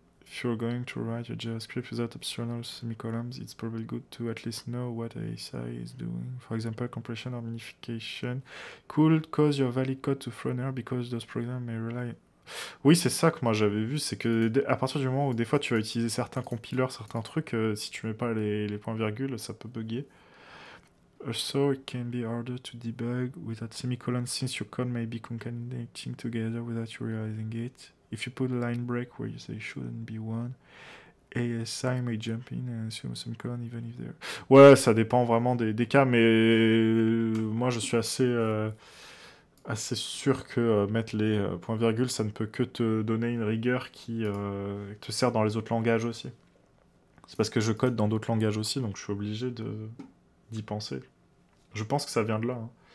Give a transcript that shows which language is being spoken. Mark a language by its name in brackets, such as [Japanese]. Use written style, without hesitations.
[English] If you're going to write your JavaScript without optional semicolons, it's probably good to at least know what ASI is doing. For example, compression or minification could cause your valid code to throw an error because those programs may rely. [French] Oui, c'est ça que moi j'avais vu, c'est que à partir du moment où des fois tu vas utiliser certains compilers, certains trucs, si tu mets pas les points-virgules, ça peut bugger. [English] Also, it can be harder to debug without semicolons since your code may be concatenating together without you realizing it. If you put a line break where there shouldn't be one, ASI may jump in and assume a semicolon even if there. [French] Ouais, ça dépend vraiment des cas, mais moi je suis assez sûr que mettre les points-virgules, ça ne peut que te donner une rigueur qui te sert dans les autres langages aussi. C'est parce que je code dans d'autres langages aussi, donc je suis obligé d'y penser. Je pense que ça vient de là. Hein.